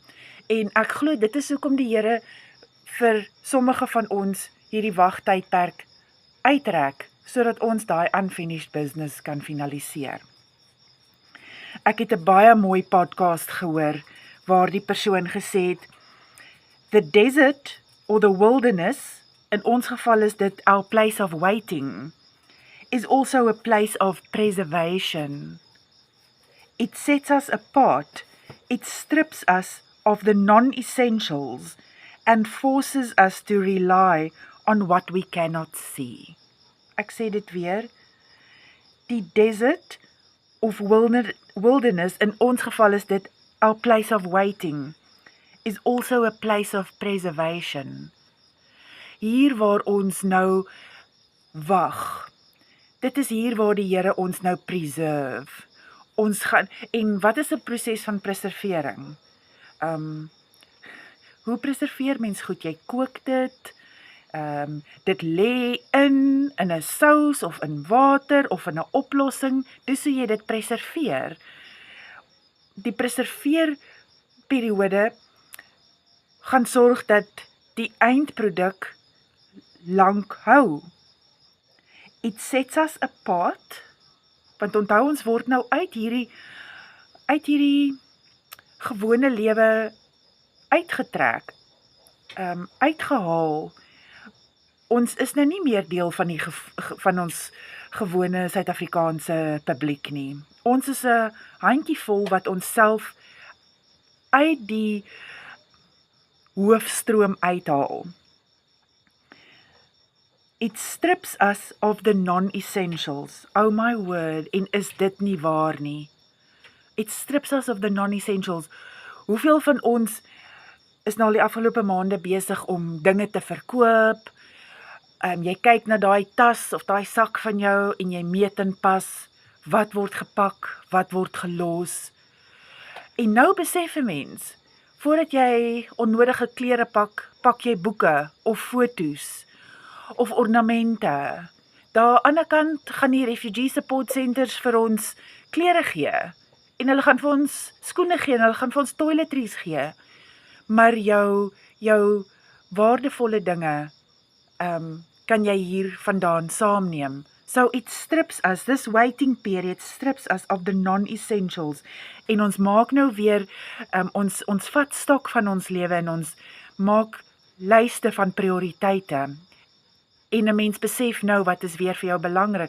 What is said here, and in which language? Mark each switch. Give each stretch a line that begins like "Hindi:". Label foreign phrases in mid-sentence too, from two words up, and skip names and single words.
Afrikaans: En ek glo dit is hoekom die Here vir sommige van ons hierdie wagtydperk uitrek, sodat ons daai
English: unfinished business
Afrikaans: kan finaliseer. Ek het 'n baie mooi podcast gehoor, waar die persoon gesê het,
English: the desert or the wilderness,
Afrikaans: in ons geval is dit
English: our place of waiting, is also a place of preservation. It sets us apart It strips us of the non-essentials and forces us to rely on what we cannot see.
Afrikaans: Ek sê dit weer, die
English: desert of wilderness,
Afrikaans: in ons geval is dit
English: our place of waiting, is also a place of preservation.
Afrikaans: Hier waar ons nou wag, dit is hier waar die Here ons nou preserve. Ons gaan, en wat is 'n proses van preservering? Hoe preserveer mens goed? Jy kook dit, dit lê in 'n sous of in water of in 'n oplossing, dis hoe jy dit preserveer. Die preserveerperiode gaan sorg dat die eindproduk lank hou.
English: It sets us apart,
Afrikaans: want onthou ons word nou uit hierdie gewone lewe uitgetrek, uitgehaal. Ons is nou nie meer deel van ons gewone Suid-Afrikaanse publiek nie. Ons is 'n handjievol wat ons self uit die hoofstroom uithaal.
English: It strips us of the non-essentials.
Afrikaans: Oh my word, en is dit nie waar nie?
English: It strips us of the non-essentials.
Afrikaans: Hoeveel van ons is nou al die afgelope maande besig om dinge te verkoop? Jy kyk na daai tas of daai sak van jou en jy meet en pas, wat word gepak, wat word gelos. En nou besef 'n mens, voordat jy onnodige klere pak jy boeke of foto's of ornamente. Daar aan die ander kant gaan die
English: refugee support centers
Afrikaans: vir ons klere gee en hulle gaan vir ons skoene gee en hulle gaan vir ons toiletries gee. Maar jou waardevolle dinge kan jy hier vandaan saamneem.
English: So it strips us, this waiting period strips us of the non-essentials.
Afrikaans: En ons maak nou weer, ons vat stok van ons lewe en ons maak lyste van prioriteite. En 'n mens besef nou wat is weer vir jou belangrik.